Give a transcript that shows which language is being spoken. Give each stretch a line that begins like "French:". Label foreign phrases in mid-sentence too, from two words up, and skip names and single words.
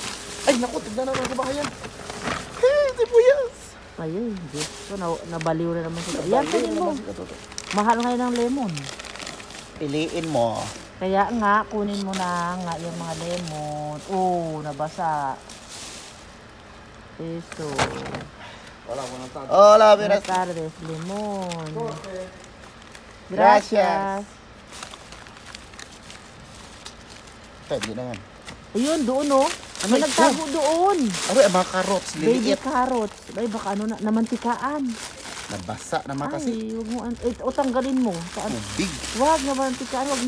Filipino: Ay, naku, tignan naman sa bahayan. Hey, sibuyas! Ayun, Diyos ko, nabaliw na naman siya. Yan, tingin mo. Mahal ngayon ng lemon. Piliin mo. Kaya nga, kunin mo na nga yung mga lemon. Oh, nabasa. Eso.
Spanish: Hola, Buenas tardes, lemon. Gracias. Gracias.
Filipino: Pwede na yan. Ayun, doon oh. Ano May ito? nagtago doon. Ano, mga carrots, Baby liliit. carrots. Ay, baka ano na, namantikaan. Nabasa naman kasi. Ay, huwag mo, o tanggalin mo. Saan? Big. Wag, namantikaan, wag na.